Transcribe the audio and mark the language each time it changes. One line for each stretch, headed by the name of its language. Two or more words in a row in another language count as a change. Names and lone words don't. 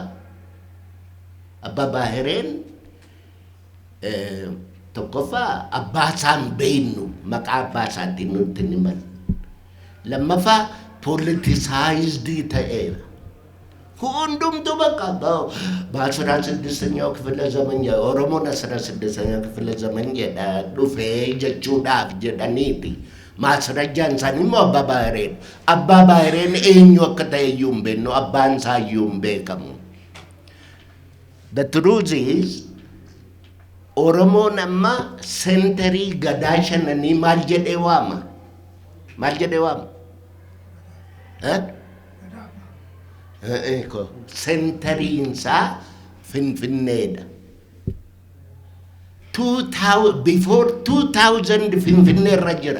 Oromo: Abbaa Baahireen tokkoffaa abbaa isaan beeknu maqaa abbaa isaatiin nutti himan. Lammaffaa politicized ta'eera. hundumtu bakka
Amharic: በአስራ ስድስተኛው ክፍለ ዘመን ኦሮሞን 16ኛው ክፍለ ዘመን
Oromo: dhufee jechuudhaaf jedhaniiti maasrajaan isaanii immoo abbaa baahireen eenyu akka ta'e iyyuu hin beeknu, abbaan isaa iyyuu hin beekamu.
English: The truth is Oromoon amma sentarii gadaa shananii maal jedhee waama?
Oromo: Sentariinsa Finfinneedha. Before 2000 Finfinnee irra jira.